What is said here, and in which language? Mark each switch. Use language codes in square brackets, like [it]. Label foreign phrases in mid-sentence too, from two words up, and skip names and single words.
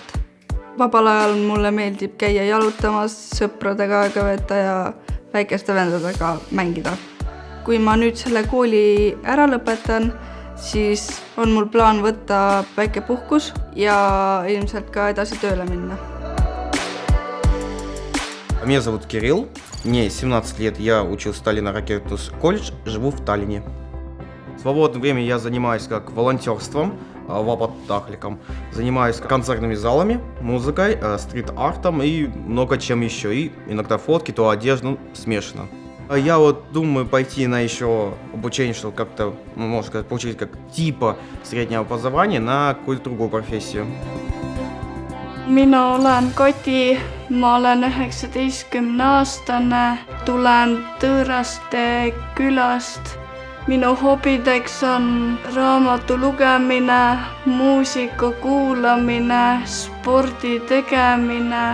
[et] Vabal ajal mulle meeldib käia jalutamas, sõpradega aega veeta ja väikeste vendadega mängida. Kui ma nüüd selle kooli ära lõpetan, siis on mul plaan võtta väike puhkus ja ilmselt ka edasi tööle minna. [ru] Меня зовут Кирилл, мне 17 лет, я учился в Таллине ракетный колледж, живу в Таллине. В свободное время я занимаюсь как волонтерством, вапотахликом, занимаюсь концертными залами, музыкой, стрит-артом и много чем еще, и иногда фотки, то одежду смешано. Я думаю пойти на еще обучение, чтобы как-то, можно сказать, получить как типа среднего образования на какую-то другую профессию. [et] Mina olen Kati, ma olen 19-aastane, tulen Tõõraste külast. Minu hobideks on raamatu lugemine, muusika kuulamine, spordi tegemine.